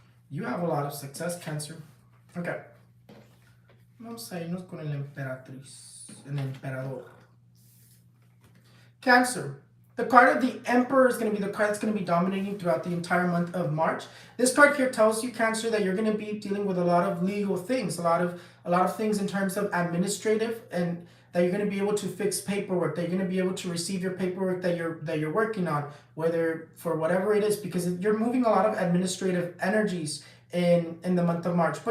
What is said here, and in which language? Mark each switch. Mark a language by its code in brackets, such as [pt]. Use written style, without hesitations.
[en] You have a lot of success, Cancer. Okay. [es] Vamos a irnos con el emperador. [en] Cancer. The card of the Emperor is going to be the card that's going to be dominating throughout the entire month of March. This card here tells you, Cancer, that you're going to be dealing with a lot of legal things, a lot of things in terms of administrative, and that you're going to be able to fix paperwork, that you're going to be able to receive your paperwork that you're working on, whether for whatever it is, because you're moving a lot of administrative energies in the month of March.